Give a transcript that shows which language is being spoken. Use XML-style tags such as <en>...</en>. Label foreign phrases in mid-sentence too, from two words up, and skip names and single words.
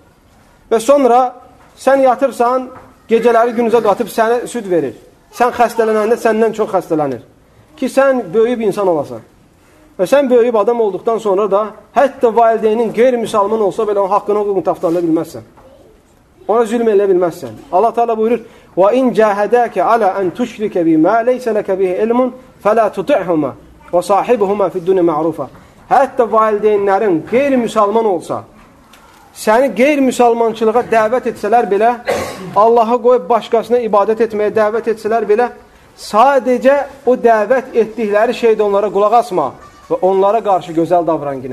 <az>Və sonra sən yatırsan, gecələri günüzə qatıb sənə süd verir. Sən xəstələnəndə səndən çox xəstələnir. Ki sən böyüyüb insan olasan. Və sən böyüyüb adam olduqdan sonra da hətta valideynin qeyri-müsəlman olsa belə onun haqqını hüququnu taftala bilməzsən. Ona zülm elə bilməzsən. Allah Teala buyurur:</az> <ar>"وإن جاهداك على أن تشرك بي ما ليس لك به علم فلا تطعهما وصاحبهما في الدنيا معروفا."</ar> <az>Hətta valideynlərin qeyri-müsəlman olsa, səni qeyri-müsəlmançılığa dəvət etsələr belə, Allaha qoyub başqasına ibadət etməyə dəvət etsələr belə, sadəcə o dəvət etdikləri şeydə onlara qulaq asma və onlara qarşı gözəl davran ginən.</az>